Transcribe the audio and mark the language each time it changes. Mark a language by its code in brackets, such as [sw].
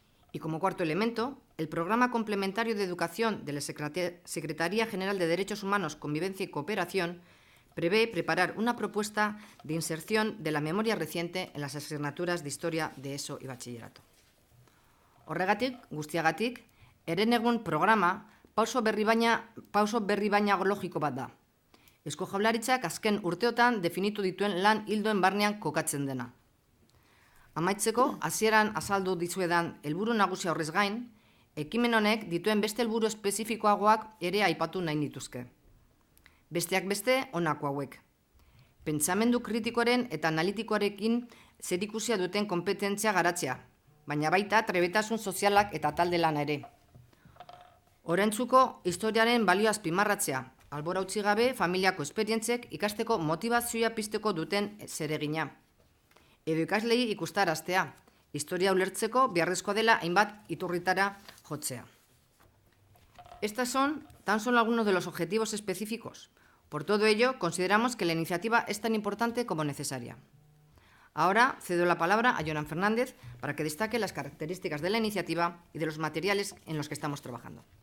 [es] Y como cuarto elemento, el Programa Complementario de Educación de la Secretaría General de Derechos Humanos, Convivencia y Cooperación prevé preparar una propuesta de inserción de la memoria reciente en las asignaturas de Historia de ESO y Bachillerato. [eu] Horregatik, guztiagatik, herenegun programa pauso berri baina logiko bat da. Eusko Jaurlaritzak azken urteotan definitu dituen lan ildoen barnean kokatzen dena. Amaitzeko, hasieran azaldu dizuedan helburu nagusia horrez gain, ekimen honek dituen beste helburu espezifikoagoak ere aipatu nahi nituzke. Besteak beste, honako hauek. Pentsamendu kritikoaren eta analitikoarekin zerikusia duten konpetentzia garatzea, baina baita trebetasun sozialak eta talde lana ere. Oraintsuko historiaren balio azpimarratzea, albora utzi gabe familiako esperientzek ikasteko motivazioa pizteko duten zeregina. Edo ikaslei ikustaraztea, historia ulertzeko beharrezkoa dela hainbat iturritara jotzea. [es] Estos son tan solo algunos de los objetivos específicos. Por todo ello, consideramos que la iniciativa es tan importante como necesaria. Ahora cedo la palabra a Jonan Fernández para que destaque las características de la iniciativa y de los materiales en los que estamos trabajando.